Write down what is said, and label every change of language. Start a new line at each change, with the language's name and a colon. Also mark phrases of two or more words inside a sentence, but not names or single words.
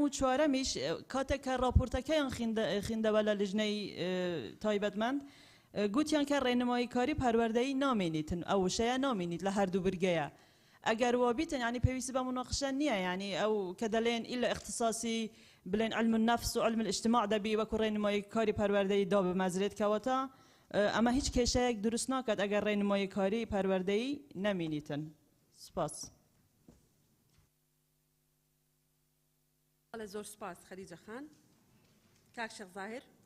Central Kurdish: و چوارەمیش کاتێک کە راپۆرتەکەیان خیندەوە لە لیژنەی تایبەتمەند گوتیان کە ڕێنمایی کاری پەروەردەیی نامێنیتن ئەو وشەیە نامێنیت لە هەردوو برگەیە ئەگەر وابیتن ینی پێویستی بە مناقشە نییە ینی ئەو کە دەڵێن ئیلا اختصاصی بڵێن
Arabic: علم النفس و علم الاجتماع
Central Kurdish: دەبی وەکو ڕێنمایی کاری پەروەردەیی دا بمەزرێت کەواتە ئەمە هیچ کێشەیەک دروست ناکات ئەگەر ڕێنمایی کاری پەروەردەیی نەمێنیتن سپاس زۆر سپاس خەریجە خان کاک شێخ زاهر